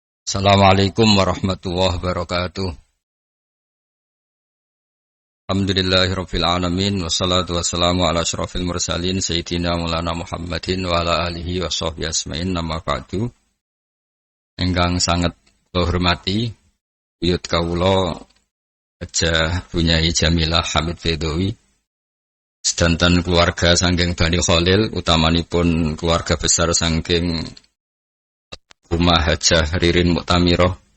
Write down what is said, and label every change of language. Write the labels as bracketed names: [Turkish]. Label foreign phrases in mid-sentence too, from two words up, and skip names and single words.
[Arabic] السلام عليكم ورحمة الله وبركاته. الحمد لله رب العالمين والصلاة والسلام على أشرف المرسلين سيدنا مولانا محمد وعلى آله وصحبه أجمعين أما بعد. [Javanese] Ingkang sanget kula hormati buyut kawula Hajah Bunyai Jamilah Hamid Fedawi sedanten keluarga saking Bani Khalil utamanipun [Indonesian] keluarga besar [Javanese] saking Rumah Hajah Ririn Muktamirah.